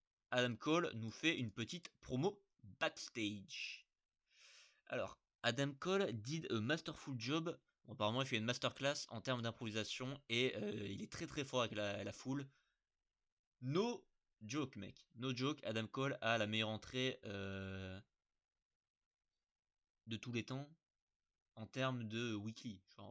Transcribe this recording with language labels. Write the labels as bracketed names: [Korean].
[French] Adam Cole nous fait une petite promo backstage. [English] Alors, Adam Cole did a masterful job. [French] Bon, apparemment, il fait une masterclass en termes d'improvisation et il est très très fort avec la foule. [English] No joke, [French] mec. No joke. Adam Cole a la meilleure entrée de tous les temps en termes de weekly.